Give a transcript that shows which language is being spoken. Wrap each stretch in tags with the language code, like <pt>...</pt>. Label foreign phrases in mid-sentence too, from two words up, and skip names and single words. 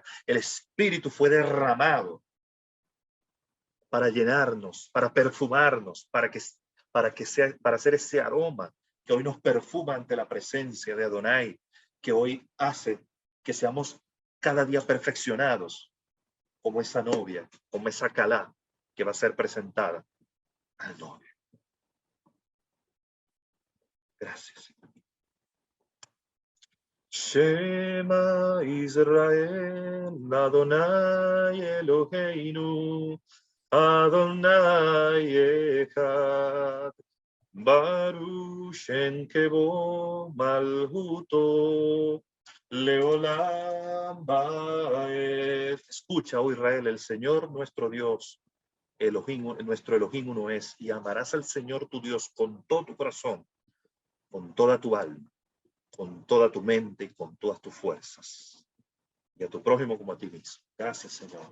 <es>El Espíritu fue derramado para llenarnos, para perfumarnos, para hacer ese aroma que hoy nos perfuma ante la presencia de Adonai, que hoy hace que seamos cada día perfeccionados como esa novia, como esa calá que va a ser presentada al novio. Gracias.</es> <he>שמע ישראל, אדוני אלוהינו, אדוני אחד, ברוך שם כבוד מלכותו, לעולם ועד.</he> <es>Escucha, oh Israel, el Señor nuestro Dios, nuestro Elohim uno es, y amarás al Señor tu Dios con todo tu corazón, con toda tu alma, con toda tu mente y con todas tus fuerzas, y a tu prójimo como a ti mismo. Gracias, Señor.</es>